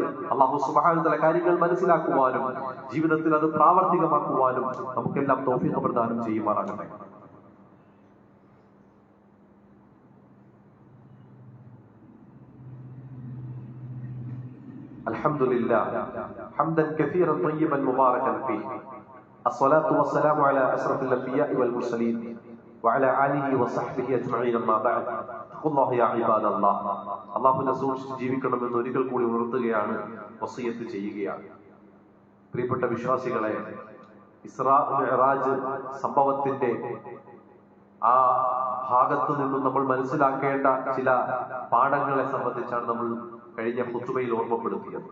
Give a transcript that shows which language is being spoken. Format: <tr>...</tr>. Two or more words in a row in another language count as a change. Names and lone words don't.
<ar>الله سبحانه وتعالى</ar> <ml>കാര്യങ്ങൾ മനസ്സിലാക്കുവാനും ജീവിതത്തിൽ അത് പ്രാവർത്തികമാക്കുവാനും നമുക്കെല്ലാം തൗഫീഖ് പ്രദാനം ചെയ്യുമാറാകട്ടെ.</ml> <ar>الحمد لله حمدا كثيرا طيبا مباركا فيه. الصلاة والسلام على أشرف الأنبياء والمرسلين وعلى آله وصحبه أجمعين أما بعد اتقوا الله يا عباد الله.</ar> <ml>അല്ലാഹുവിനെ സൂക്ഷിച്ച് ജീവിക്കണമെന്ന് ഒരിക്കൽ കൂടി ഉണർത്തുകയാണ്, വസിയത്ത് ചെയ്യുകയാണ്. പ്രിയപ്പെട്ട വിശ്വാസികളെ, ഇസ്രാ മിഅ്റാജ് സംഭവത്തിന്റെ ആ ഭാഗത്തു നിന്നും നമ്മൾ മനസ്സിലാക്കേണ്ട ചില പാഠങ്ങളെ സംബന്ധിച്ചാണ് നമ്മൾ കഴിഞ്ഞ ഖുതുബയിൽ ഓർമ്മപ്പെടുത്തിയത്.</ml>